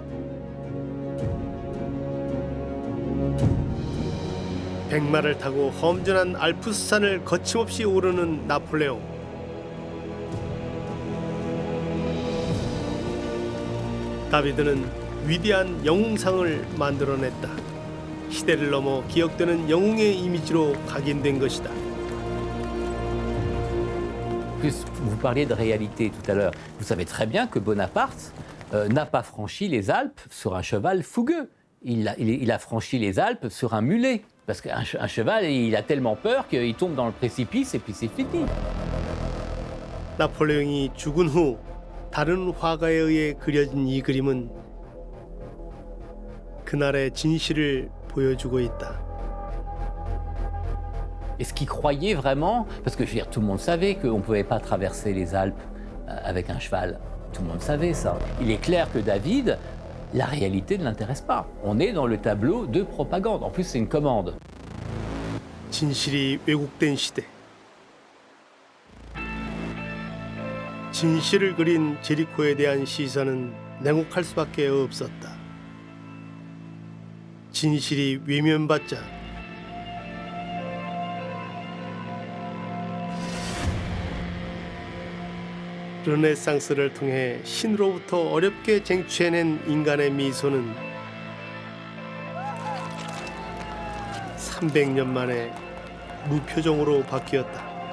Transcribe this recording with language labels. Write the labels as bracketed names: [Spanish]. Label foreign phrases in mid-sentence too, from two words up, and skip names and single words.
[Korean] 백마를 타고 험준한 알프스산을 거침없이 오르는 나폴레옹. 다비드는 위대한 영웅상을 만들어냈다. 시대를 넘어 기억되는 영웅의 이미지로 각인된 것이다. [French] Vous parliez de réalité tout à l'heure. Vous savez très bien que Bonaparte n'a pas franchi les Alpes sur un cheval fougueux. Il a franchi les Alpes sur un mulet. Parce qu'un cheval, il a tellement peur qu'il tombe dans le précipice et puis c'est fini. [Korean] 나폴레옹이 죽은 후 다른 화가에 의해 그려진 이 그림은 그날의 진실을 보여주고 있다. [French] Est-ce qu'il croyait vraiment? Parce que je veux dire, tout le monde savait qu'on ne pouvait pas traverser les Alpes avec un cheval. Tout le monde savait ça. Il est clair que David la réalité ne l'intéresse pas. On est dans le tableau de propagande. En plus, c'est une commande. [Korean] 진실이 왜곡된 시대. 진실을 그린 제리코에 대한 시선은 냉혹할 수밖에 없었다. 진실이 외면받자 르네상스를 통해 신으로부터 어렵게 쟁취해낸 인간의 미소는 300년 만에 무표정으로 바뀌었다.